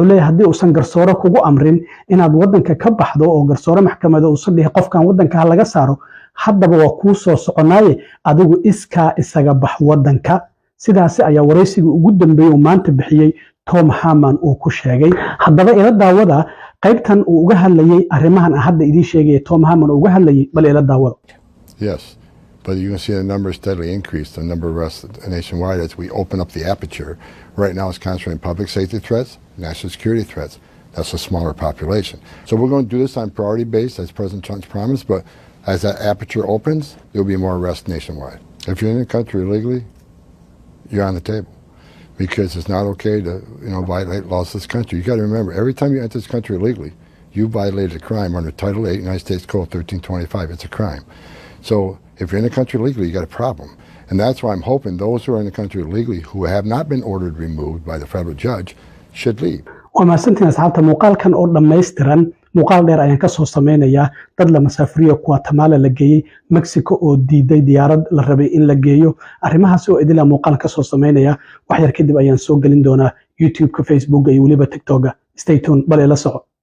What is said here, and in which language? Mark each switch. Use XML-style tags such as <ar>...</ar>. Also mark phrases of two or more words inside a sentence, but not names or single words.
<so>leeyahay haddii uusan garsoore kugu amrin inaad wadanka ka baxdo oo garsoore maxkamada uusan dhihi qofkan wadanka laga saaro haddaba waa kuu soo soconaaye adigu iskaa isaga bax wadanka sidaas ayaa waraysiga ugu dambeeyay oo maanta bixiyay Tom Homan uu ku sheegay haddaba ila daawada qaybtan uu uga hadlayay arrimahan hadda idin sheegay Tom Homan uga hadlayay bal ila daawada</so> <en>Yes, but you can see the numbers steadily increase, the number of arrests nationwide as we open up the aperture. Right now it's concentrating public safety threats, national security threats. That's a smaller population. So we're going to do this on priority base as President Trump's promised, but as that aperture opens, there'll be more arrests nationwide. If you're in the country illegally, you're on the table because it's not okay to, violate laws of this country. You got to remember, every time you enter this country illegally, you violated a crime under Title 8, United States Code 1325. It's a crime. So if you're in the country illegally, you got a problem. And that's why I'm hoping those who are in the country illegally who have not been ordered removed by the federal judge should leave. وما سنتنا أصحابتا</en> <so>muuqaalkan oo dhammaystiran muuqaal dheer ayaan ka soo sameeynayaa dad la masaafuriyo Guatemala la geeyay Mexico oo diiday diyaarad la rabay in la geeyo arrimahaas oo idila muuqaal ka soo sameeynaya wax yar kadib ayaan soo gelin doonaa YouTube ka Facebook iyo waliba TikTok</so> <en>stay tuned</en> <so>bal ila soco</so>